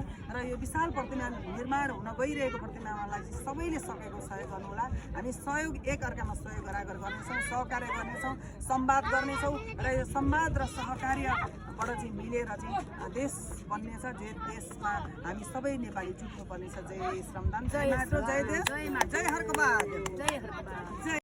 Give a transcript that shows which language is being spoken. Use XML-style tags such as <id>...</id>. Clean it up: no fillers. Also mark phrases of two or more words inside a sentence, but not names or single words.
<ne>र यो विशाल प्रतिमा निर्माण हुन गइरहेको प्रतिमालाई चाहिँ सबैले सकेको सहयोग गर्नुहोला। हामी सहयोग एकअर्कामा सहयोग गरागर गर्नेछौँ, सहकार्य गर्नेछौँ, संवाद गर्नेछौँ र यो संवाद र सहकार्यबाट चाहिँ मिलेर चाहिँ देश बन्नेछ। जे देशमा हामी सबै नेपाली जुट्नुपर्नेछ। जय श्रमदान, जय माटो, जय देश, जय हर्कबहादुर, जय</ne>